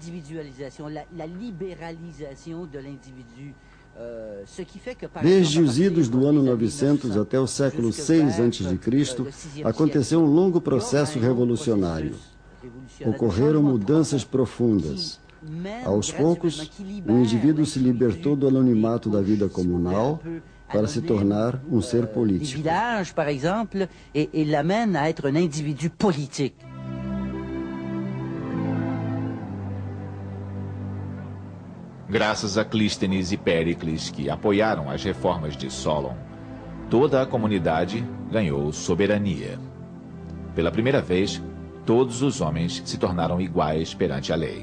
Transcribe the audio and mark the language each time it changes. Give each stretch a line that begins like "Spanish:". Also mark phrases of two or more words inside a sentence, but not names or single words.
Portuguese: Desde os idos do ano 900 até o século 6 a.C., aconteceu um longo processo revolucionário. Ocorreram mudanças profundas. Aos poucos, o indivíduo se libertou do anonimato da vida comunal para se tornar um ser político.
French: Village, par exemple, et l'amène à être un individu politique.
Portuguese: Graças a Clístenes e Péricles, que apoiaram as reformas de Solon, toda a comunidade ganhou soberania. Pela primeira vez, todos os homens se tornaram iguais perante a lei.